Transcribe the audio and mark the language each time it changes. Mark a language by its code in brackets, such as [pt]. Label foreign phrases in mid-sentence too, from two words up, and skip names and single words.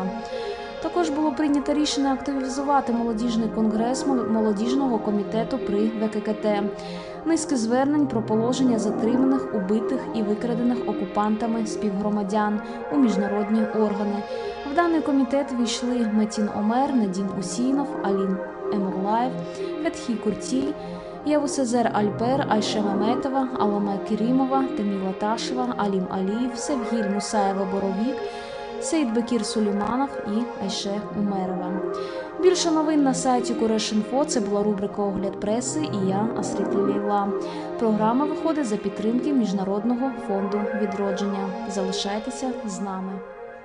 [uk] Також було прийнято рішення активізувати молодіжний конгрес молодіжного комітету при ВККТ. Низки звернень про положення затриманих, убитих і викрадених окупантами співгромадян у міжнародні органи. В даний комітет війшли Метін Омер, Недім Усінов, Алін Емурлаєв, Фетхі Куртіль, Явусезер Альпер, Айше Меметова, Аламе Керімова, Теміла Ташева, Алім Аліїв, Севгіль Мусаєва-Боровік, Сейдбекір Сулейманов і Айше Умерова. Більше новин на сайті Куреш.Інфо. Це була рубрика «Огляд преси» і я, Асрітлі Лейла. Програма виходить за підтримки Міжнародного фонду відродження. Залишайтеся з нами.